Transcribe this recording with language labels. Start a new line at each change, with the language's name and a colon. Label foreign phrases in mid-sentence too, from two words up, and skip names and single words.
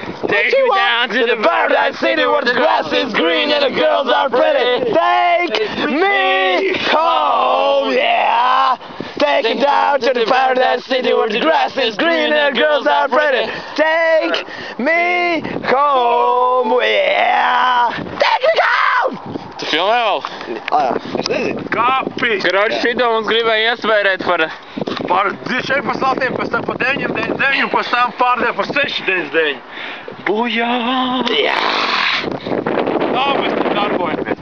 English: Take me down to the paradise city where the grass is green and the girls are pretty. Take me home, yeah. Take me down to the paradise city where the grass is green and the girls are pretty. Take me home, yeah. Take me home!
Latvian: Tu filmē vēl? Es nezinu. Kapi! Kroči, šito mums gribēja iesvērēt Par 14 latiem, pēc tam par 9,99 un pēc tam pārdēļ par 6,99. Bujā! Jā. Tā mēs te darbojamies.